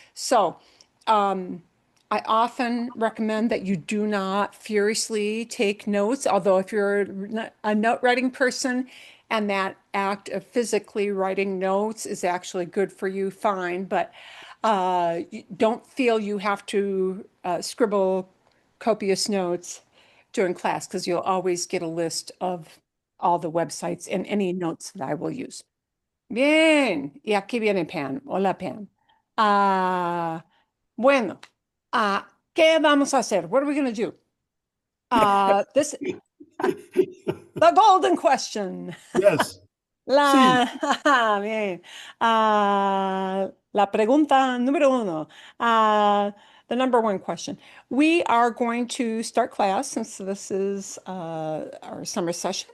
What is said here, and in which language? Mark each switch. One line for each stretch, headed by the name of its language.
English: So, I often recommend that you do not furiously take notes, although if you're a note writing person and that act of physically writing notes is actually good for you, fine, but don't feel you have to scribble copious notes during class because you'll always get a list of all the websites and any notes that I will use.
Spanish: Bien, y aquí viene Pam. Hola, Pam. Ah, bueno, ¿qué vamos a hacer?
English: What are we going to do? This the golden question. Yes.
Spanish: Sí. Bien. La pregunta número uno.
English: The number one question. We are going to start class since this is our summer session.